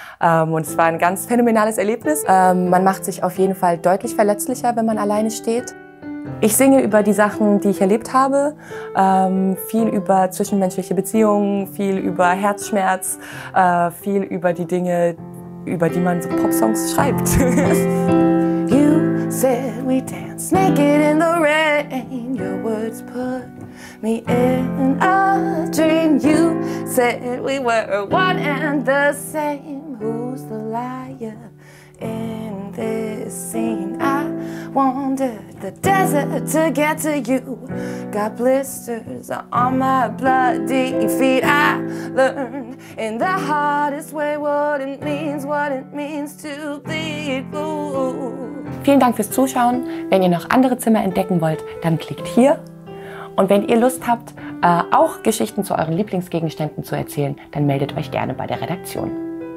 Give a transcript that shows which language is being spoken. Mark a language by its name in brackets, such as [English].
[German] Und es war ein ganz phänomenales Erlebnis. Man macht sich auf jeden Fall deutlich verletzlicher, wenn man alleine steht. Ich singe über die Sachen, die ich erlebt habe, viel über zwischenmenschliche Beziehungen, viel über Herzschmerz, viel über die Dinge, über die man so Popsongs schreibt. [English] You said we danced naked in the rain, your words put me in a dream. You said we were one and the same, who's the liar in this scene? I wandered the desert to get to you, got blisters on my bloody feet. I learned in the hardest way what it means to bleed blue. [German] Vielen Dank fürs Zuschauen. Wenn ihr noch andere Zimmer entdecken wollt, dann klickt hier. Und wenn ihr Lust habt, auch Geschichten zu euren Lieblingsgegenständen zu erzählen, dann meldet euch gerne bei der Redaktion.